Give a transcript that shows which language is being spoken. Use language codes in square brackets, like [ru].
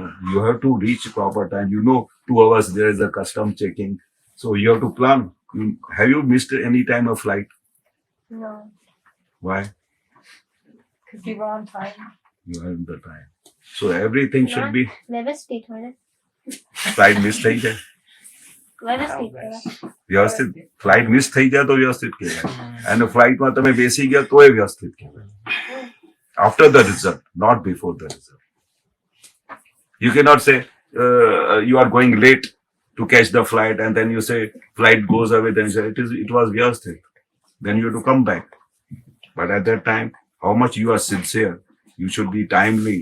[en] You have to reach proper time. 2 hours there is a custom checking, so you have to plan. Have you missed any time of flight? No, Why? because we were on time. You have the time. So everything should be [hi] व्यवस्थित हो ना [gu] flight miss થઈ જાય. વ્યવસ્થિત કહેવાય. વ્યવસ્થિત flight miss થઈ જાય તો વ્યવસ્થિત કહેવાય, અને ફ્લાઇટમાં તમે બેસી ગયા તોય વ્યવસ્થિત કહેવાય. [en] After the result, not before the result. You cannot say you are going late to catch the flight, and then you say flight goes away. Then you say it was Vyavasthit. Then you have to come back. But at that time, how much you are sincere, you should be timely.